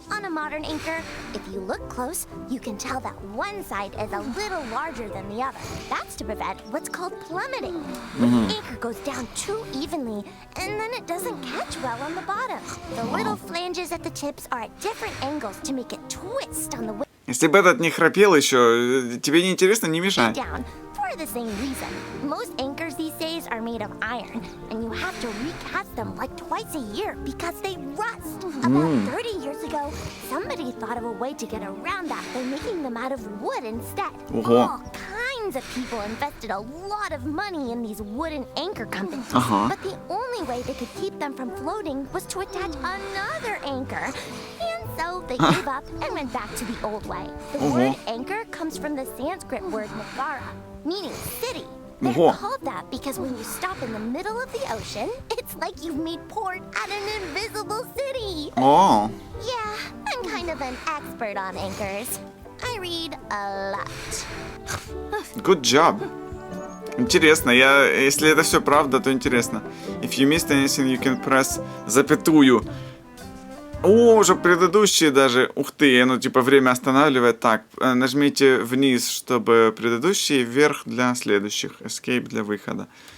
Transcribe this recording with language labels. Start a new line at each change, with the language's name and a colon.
English: On a modern anchor, if you look close, you can tell that one side is a little larger than the other. That's to prevent what's called plummeting. The anchor goes down too evenly, and then it doesn't catch well on the bottom. The little flanges at the tips are at different angles to make it twist on the way
Russian: Если бы этот не храпел еще, тебе не интересно, не мешай.
English: down for the same reason. Most anchors these days are made of iron, and you have to recast them like twice a year because they rust. About 30 years ago, somebody thought of a way to get around that by making them out of wood instead. All kinds of people invested a lot of money in these wooden anchor companies, but the only way they could keep them from floating was to attach another anchor. And so they gave up and went back to the old way. The word anchor comes from the Sanskrit word nagara, meaning city. They're called that because when you stop in the middle of the ocean, it's like you've made port at an invisible city. О, Yeah, I'm kind of an expert on anchors. I read a lot. good job.
Russian: Интересно, если это все правда, то интересно.
English: If you missed anything, you can press запятую.
Russian: О, уже предыдущие даже. Ух ты, оно типа время останавливает. Так, нажмите вниз, чтобы предыдущие, вверх для следующих. Escape для выхода.